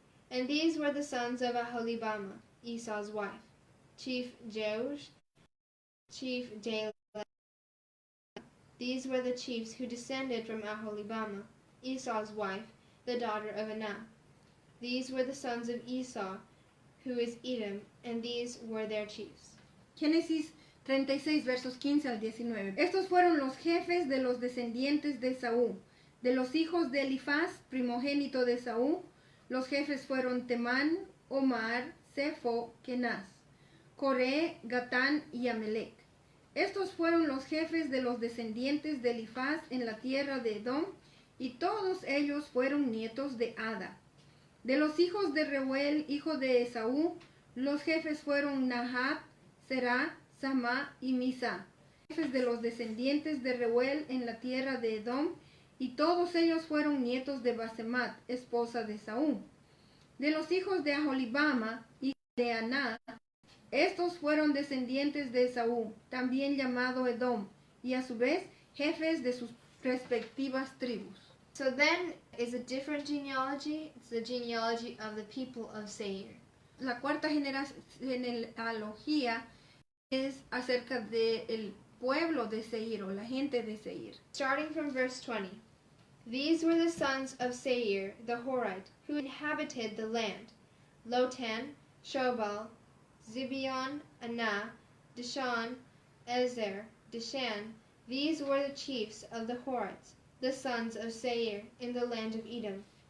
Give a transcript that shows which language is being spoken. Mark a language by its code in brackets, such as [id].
[en] And these were the sons of Aholibama, Esau's wife, Chief Joash, Chief Jalel. These were the chiefs who descended from Aholibama, Esau's wife, the daughter of Anah. These were the sons of Esau, who is Edom, and these were their chiefs. [es] Génesis 36, versos 15 al 19. Estos fueron los jefes de los descendientes de Esaú. De los hijos de Elifaz, primogénito de Esaú, los jefes fueron Temán, Omar, Zefo, Kenaz, Coré, Gatán y Amelec. Estos fueron los jefes de los descendientes de Elifaz en la tierra de Edom, y todos ellos fueron nietos de Ada. De los hijos de Reuel, hijo de Esaú, los jefes fueron Nahat, Será, Samá y Misá. Jefes de los descendientes de Reuel en la tierra de Edom, y todos ellos fueron nietos de Basemat, esposa de Esaú. De los hijos de Aholibama, hijo de Aná, estos fueron descendientes de Esaú, también llamado Edom, y a su vez jefes de sus respectivas tribus. [en] So then is a different genealogy. It's the genealogy of the people of Seir. [es] La cuarta genealogía es acerca del pueblo de Seir o la gente de Seir. [en] Starting from verse 20. These were the sons of Seir, the Horite, who inhabited the land: Lotan, Shobal, Zibeon, Anah, Dishan, Ezer, Dishan. These were the chiefs of the Horites, the sons of Seir, in the land of Edom.